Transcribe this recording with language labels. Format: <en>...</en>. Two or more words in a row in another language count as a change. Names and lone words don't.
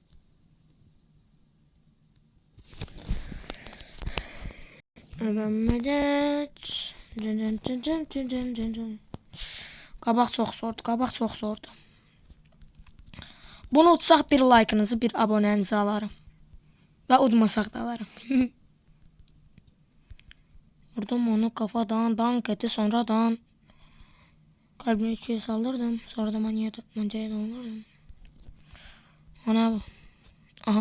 <az>Qabaq çox zordu.</az> <tr>Bunu utsaq bir like'ınızı, bir abonenizi alarım.</tr> <az>Və udmasaq da alarım.</az> <tr>Vurdum onu kafadan, dank etti sonradan. Kalbine içeri saldırdım. Sonra da mançaya doldurdum. Ana bu. Aha.</tr>